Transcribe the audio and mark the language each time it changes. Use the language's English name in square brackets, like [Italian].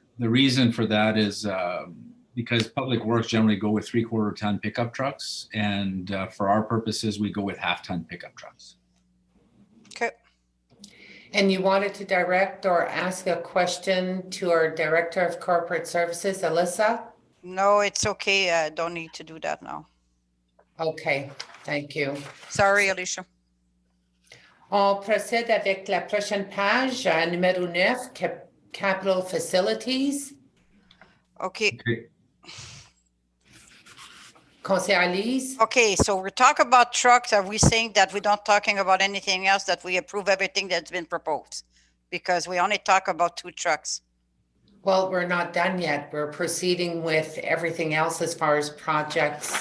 [English] the reason for that is because Public Works generally go with 3/4 ton pickup trucks, and for our purposes, we go with 1/2 ton pickup trucks. Okay, And you wanted to direct or ask a question to our Director of Corporate Services, Alyssa? no, it's okay, I don't need to do that now. Okay, thank you. Sorry, Alicia. [French] On procède avec la prochaine page, numéro 9, Capital Facilities. [English] Okay, Okay. [French] Conseil Lise? [English] okay, so we're talking about trucks. Are we saying that we don't talking about anything else, that we approve everything that's been proposed? Because we only talk about 2 trucks. Well, we're not done yet. We're proceeding with everything else as far as projects.